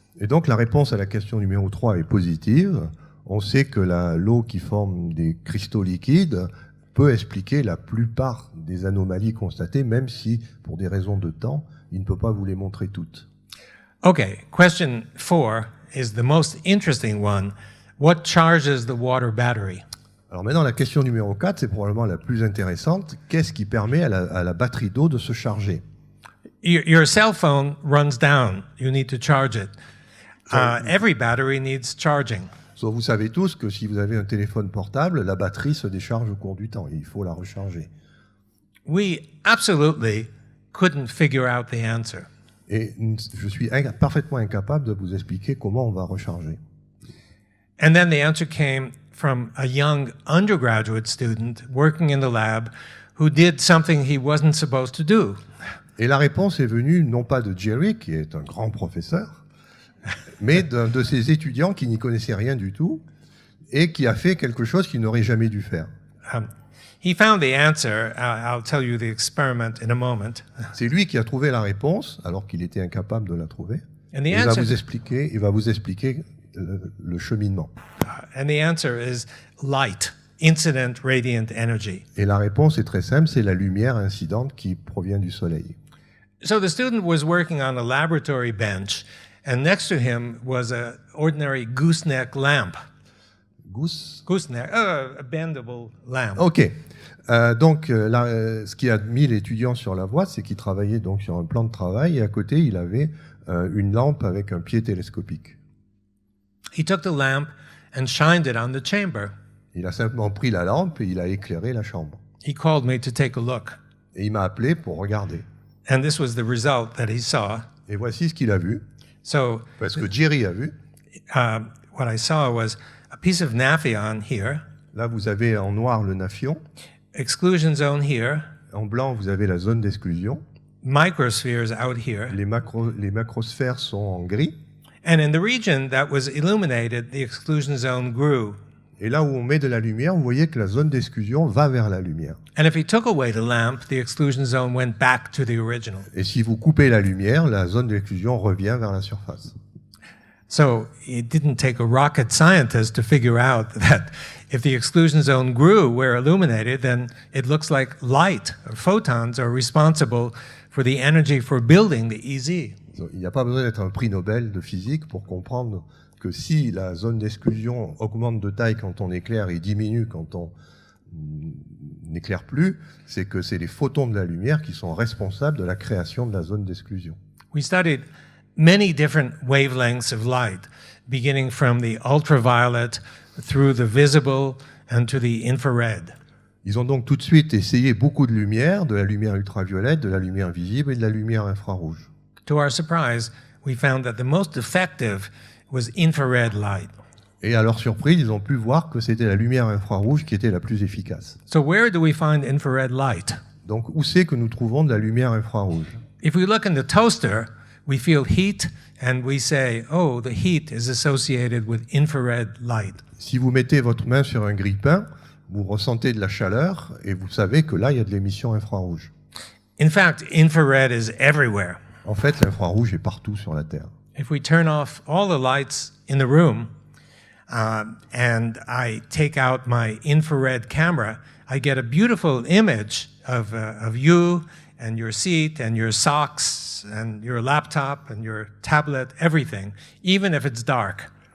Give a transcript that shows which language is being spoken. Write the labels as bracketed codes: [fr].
[fr] Et donc la réponse à la question numéro 3 est positive. On sait que l'eau qui forme des cristaux liquides peut expliquer la plupart des anomalies constatées, même si, pour des raisons de temps, il ne peut pas vous les montrer toutes. [en] Okay, question 4 is the most interesting one. What charges the water battery? [fr] Alors maintenant, la question numéro 4, c'est probablement la plus intéressante. Qu'est-ce qui permet à la batterie d'eau de se charger? [en] Your cell phone runs down. You need to charge it. Every battery needs charging. [fr] So, vous savez tous que si vous avez un téléphone portable, la batterie se décharge au cours du temps et il faut la recharger. [en] We absolutely couldn't figure out the answer. [fr] Et je suis parfaitement incapable de vous expliquer comment on va recharger. [en] And then the answer came from a young undergraduate student working in the lab who did something he wasn't supposed to do. [fr] Et la réponse est venue non pas de Jerry, qui est un grand professeur, mais d'un de ses étudiants qui n'y connaissait rien du tout et qui a fait quelque chose qu'il n'aurait jamais dû faire. [en] He found the answer. I'll tell you the experiment in a moment. [fr] C'est lui qui a trouvé la réponse alors qu'il était incapable de la trouver. [en] And the [fr] Il va [en] answer, [fr] vous expliquer le cheminement. [en] and the answer is light, incident radiant energy. [fr] Et la réponse est très simple, c'est la lumière incidente qui provient du soleil. [en] So the student was working on a laboratory bench, and next to him was an ordinary gooseneck lamp. Gooseneck, a bendable lamp. Ok. [fr] Donc, ce qui a mis l'étudiant sur la voie, c'est qu'il travaillait donc sur un plan de travail et à côté, il avait une lampe avec un pied télescopique. [en] He took the lamp and shined it on the chamber. [fr] Il a simplement pris la lampe et il a éclairé la chambre. [en] He called me to take a look. [fr] Et il m'a appelé pour regarder. [en] And this was the result that he saw. [fr] Et voici ce qu'il a vu. [en] So, [fr] Parce que Jerry a vu. [en] what I saw was a piece of naphion here, [fr] Là, vous avez en noir le naphion. [en] exclusion zone here, [fr] En blanc, vous avez la zone d'exclusion. [en] microspheres out here, [fr] Les macrosphères sont en gris. [en] and in the region that was illuminated, the exclusion zone grew. [fr] Et là où on met de la lumière, vous voyez que la zone d'exclusion va vers la lumière. [en] And if he took away the lamp, the exclusion zone went back to the original. [fr] Et si vous coupez la lumière, la zone d'exclusion revient vers la surface. [en] So it didn't take a rocket scientist to figure out that if the exclusion zone grew where illuminated, then it looks like light or photons are responsible for the energy for building the EZ. [fr] Il n'y a pas besoin d'être un prix Nobel de physique pour comprendre que si la zone d'exclusion augmente de taille quand on éclaire et diminue quand on n'éclaire plus, c'est que c'est les photons de la lumière qui sont responsables de la création de la zone d'exclusion. [en] We studied many different wavelengths of light, beginning from the ultraviolet through the visible and to the infrared. [fr] Ils ont donc tout de suite essayé beaucoup de lumière, de la lumière ultraviolette, de la lumière visible et de la lumière infrarouge. [en] To our surprise, we found that the most effective was infrared light. [fr] Et à leur surprise, ils ont pu voir que c'était la lumière infrarouge qui était la plus efficace. [en] So where do we find infrared light? [fr] Donc où c'est que nous trouvons de la lumière infrarouge? [en] If we look in the toaster, we feel heat and we say, oh, the heat is associated with infrared light. [fr] Si vous mettez votre main sur un grille-pain, vous ressentez de la chaleur et vous savez que là, il y a de l'émission infrarouge. [en] In fact, infrared is everywhere. [fr] En fait, l'infrarouge est partout sur la Terre. [en] If we turn off all the lights in the room and I take out my infrared camera, I get a beautiful image of you and your seat and your socks and your laptop and your tablet, everything, even if it's dark.